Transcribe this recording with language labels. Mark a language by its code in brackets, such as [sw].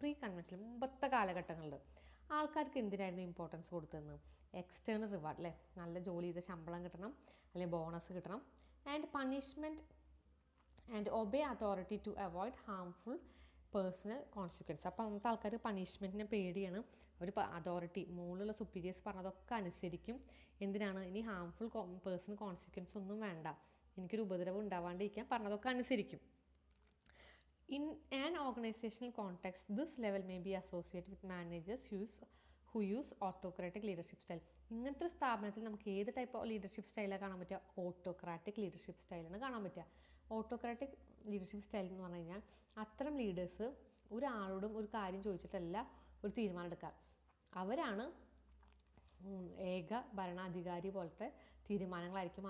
[ml] Pre conventional മുമ്പത്തെ കാലഘട്ടങ്ങളിൽ ആൾക്കാർക്ക് എന്തിനായിരുന്നു ഇമ്പോർട്ടൻസ് കൊടുത്തതെന്ന്, എക്സ്റ്റേണൽ റിവാർഡ് അല്ലേ, നല്ല ജോലി ചെയ്ത ശമ്പളം കിട്ടണം അല്ലെങ്കിൽ ബോണസ് കിട്ടണം, [en] And punishment and obey authority to avoid harmful personal consequence. [ml] അപ്പോൾ അന്നത്തെ ആൾക്കാർ പണിഷ്മെൻറ്റിനെ പേടിയാണ്, അവർ അതോറിറ്റി മുകളിലുള്ള സുപ്പീരിയേഴ്സ് പറഞ്ഞതൊക്കെ അനുസരിക്കും. എന്തിനാണ്, ഇനി ഹാംഫുൾ പേഴ്സണൽ കോൺസിക്വൻസ് ഒന്നും വേണ്ട, എനിക്കൊരു ഉപദ്രവം ഉണ്ടാവാണ്ടിരിക്കാൻ പറഞ്ഞതൊക്കെ അനുസരിക്കും. [en] In an organizational context, this level may be associated with managers who use autocratic leadership style. [ml] ഇങ്ങനത്തെ ഒരു സ്ഥാപനത്തിൽ നമുക്ക് ഏത് ടൈപ്പ് ഓഫ് ലീഡർഷിപ്പ് സ്റ്റൈലാണ് കാണാൻ പറ്റുക? ഓട്ടോക്രാറ്റിക് ലീഡർഷിപ്പ് സ്റ്റൈലാണ് കാണാൻ പറ്റുക. ഓട്ടോക്രാറ്റിക് ലീഡർഷിപ്പ് സ്റ്റൈൽ എന്ന് പറഞ്ഞു കഴിഞ്ഞാൽ അത്തരം ലീഡേഴ്സ് ഒരാളോടും ഒരു കാര്യം ചോദിച്ചിട്ടല്ല ഒരു തീരുമാനം എടുക്കുക. അവരാണ് ഏക ഭരണാധികാരി പോലത്തെ തീരുമാനങ്ങളായിരിക്കും.